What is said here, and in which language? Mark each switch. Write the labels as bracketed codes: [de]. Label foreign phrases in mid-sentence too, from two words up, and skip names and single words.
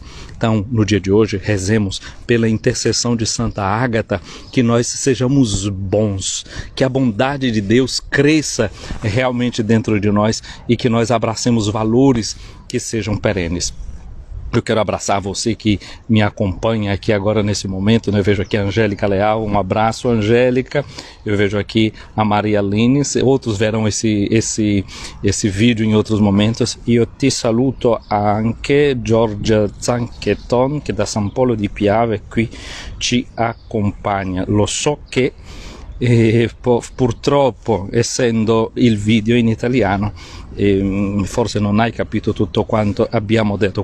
[pt] Então, no dia de hoje, rezemos pela intercessão de Santa Ágata, que nós sejamos bons, que a bondade de Deus cresça realmente dentro de nós e que nós abracemos valores que sejam perenes. Eu quero abraçar você que me acompanha aqui agora nesse momento, né? Eu vejo aqui a Angélica Leal, um abraço, Angélica. Eu vejo aqui a Maria Lines, outros verão esse vídeo em outros momentos. [it] Io ti saluto anche Giorgia Zancheton, che da San Polo di Piave qui ci accompagna. Lo so che purtroppo, essendo il video in italiano, forse non hai capito tutto quanto abbiamo detto.